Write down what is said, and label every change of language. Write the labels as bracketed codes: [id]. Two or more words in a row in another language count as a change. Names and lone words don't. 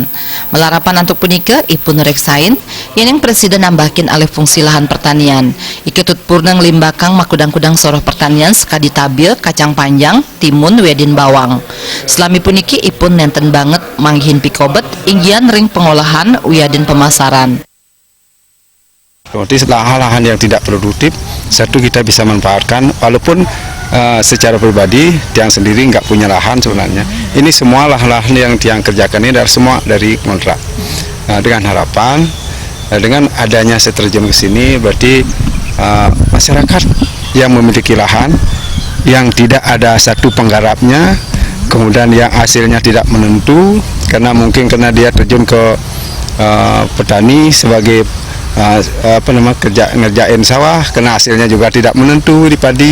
[ban] Melarapan antuk punika ipun reksain yening presiden nambahin [id] alih fungsi lahan pertanian. [ban] Iketut purna ngelimbakang makudang-kudang soroh pertanian sekadi tabil, kacang panjang, timun, wedin bawang. Selami puniki ipun nenten banget manggihin pikobet inggian ring pengolahan uyadin pemasaran. [id] Berarti lahan-lahan yang tidak produktif satu kita bisa manfaatkan walaupun secara pribadi Tiang sendiri nggak punya lahan sebenarnya. Ini semua lahan-lahan yang Tiang kerjakan ini dari semua dari kontrak. Dengan harapan dengan adanya seterjem ke sini berarti masyarakat yang memiliki lahan yang tidak ada satu penggarapnya, kemudian yang hasilnya tidak menentu karena mungkin karena dia terjun ke petani sebagai ngerjain sawah, karena hasilnya juga tidak menentu di padi.